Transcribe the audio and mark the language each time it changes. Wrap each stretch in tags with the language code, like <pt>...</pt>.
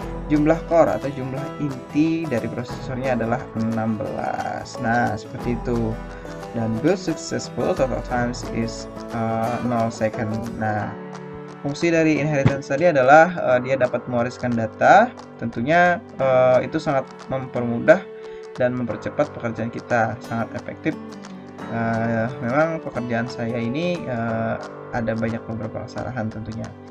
<id>Jumlah core atau jumlah inti dari prosesornya adalah 16. Nah, seperti itu.</id> <en>Dan build successful, total times is 0 second.</en> <id>Nah, fungsi dari inheritance tadi adalah dia dapat mewariskan data. Tentunya itu sangat mempermudah dan mempercepat pekerjaan kita, sangat efektif. Memang pekerjaan saya ini ada beberapa kesalahan tentunya.</id>